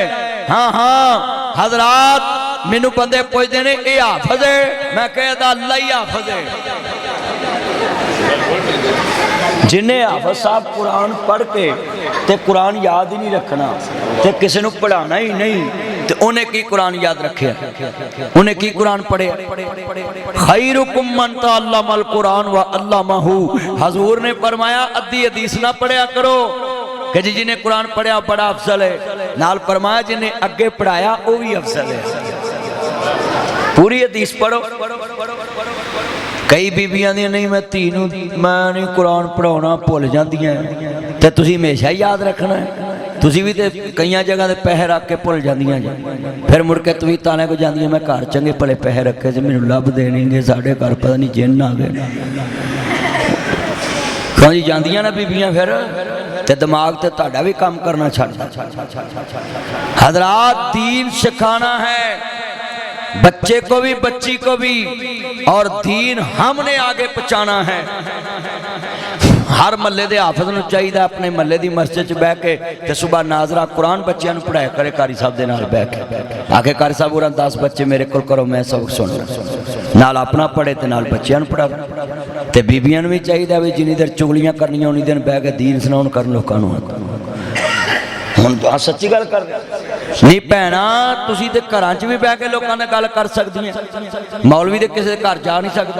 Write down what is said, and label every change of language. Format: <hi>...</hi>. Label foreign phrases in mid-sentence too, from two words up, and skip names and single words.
<pa>ہاں ہاں حضرات مینوں بندے پچھتے نے یہ حافظ ہے، میں کہتا اللہ ہی حافظ ہے. جنہیں حافظ صاحب قرآن پڑھ کے تے قرآن یاد ہی نہیں رکھنا تے کسی نوں پڑھانا ہی نہیں، تے انہیں کی قرآن یاد رکھے? انہیں کی قرآن پڑھے?</pa> <ar>خيركم من تعلم القرآن وعلمه.</ar> <pa>حضور نے فرمایا ادھی حدیث نہ پڑھیا کرو کہ جی جنہیں قرآن پڑھیا بڑا افضل ہے، نال فرمایا جنہیں اگے پڑھایا وہ بھی افضل ہے.</pa> <ur>پوری حدیث پڑھو.</ur> <pa>کئی بیبیاں دی نہیں میں دھی نوں میں نہیں قرآن پڑھاؤنا بھل جاندیاں تے تسیں ہمیشہ یاد رکھنا ہے. تسیں بھی تے کئی جگہ تے پیسے رکھ کے بھل جاندیاں جی، فیر مڑ کے تسیں تانے کو جاندیاں میں گھر چنگے بھلے پیسے رکھے سے مینوں لبھدے نہیں، ساڈے گھر پتہ نہیں جن آ گئے. کیوں جی جاندیاں نا بیبیاں فیر تے دماغ تے تہاڈا بھی کم کرنا چھڈ.</pa> <ur>حضرات دین سکھانا ہے بچے کو بھی بچی کو بھی، اور دین ہمنے آگے پہنچانا ہے.</ur> <pa>ہر محلے کے حافظ نوں چاہیے اپنے محلے کی مسجد چ بہہ کے تے صبح ناظرہ قرآن بچوں نوں پڑھایا کرے قاری صاحب دے نال بہہ کے، آکے قاری صاحب ہوراں 10 بچے میرے کول کرو میں سبق سن نال اپنا پڑھے تے نال بچوں نوں پڑھاوے. تے بیبیاں نوں بھی چاہیے بھی جنی دیر چغلیاں کرنیاں انی دیر بہہ کے دین سناؤن کرن لوکاں نوں. ہن سچی گل کر نہیں بھینا، تسیں تے گھراں چ بھی بہہ کے لوکاں نال گل کر سکدیاں، مولوی تے کسی دے گھر جا نہیں سکدا.</pa>